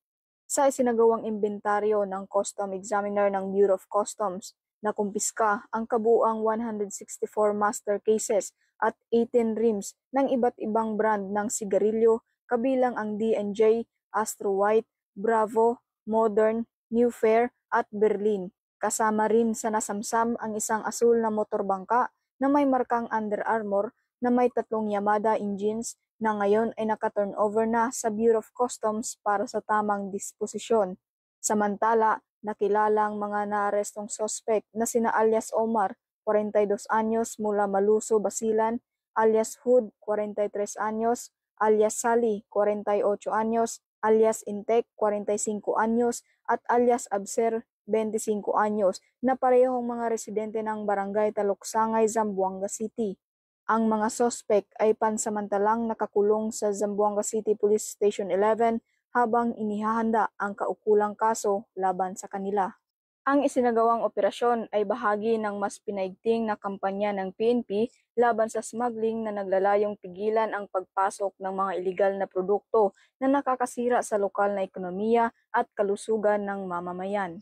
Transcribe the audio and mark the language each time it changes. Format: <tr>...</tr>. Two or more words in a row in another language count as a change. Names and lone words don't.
<tl>Sa isinagawang imbentaryo ng Custom Examiner ng Bureau of Customs, nakumpiska ang kabuuang 164</tl> <en>master cases</en> <tl>at 18 rims ng iba't ibang brand ng sigarilyo kabilang ang D&J, Astro White, Bravo, Modern, New Fair at Berlin. Kasama rin sa nasamsam ang isang asul na motorbangka na may markang Under Armour na may 3 Yamada engines na ngayon ay naka-turnover na sa Bureau of Customs para sa tamang disposisyon. Samantala, nakilala ang mga naarestong sospek na sina alias Omar, 42 anyos mula Maluso, Basilan, alias Hood, 43 anyos, alias Sally, 48 anyos, alias Intek, 45 anyos, at alias Abser, 25 anyos, na parehong mga residente ng Barangay Taluksangay, Zamboanga City. Ang mga sospek ay pansamantalang nakakulong sa Zamboanga City Police Station 11 habang inihahanda ang kaukulang kaso laban sa kanila. Ang isinagawang operasyon ay bahagi ng mas pinaigting na kampanya ng PNP laban sa smuggling na naglalayong pigilan ang pagpasok ng mga iligal na produkto na nakakasira sa lokal na ekonomiya at kalusugan ng mamamayan.</tl>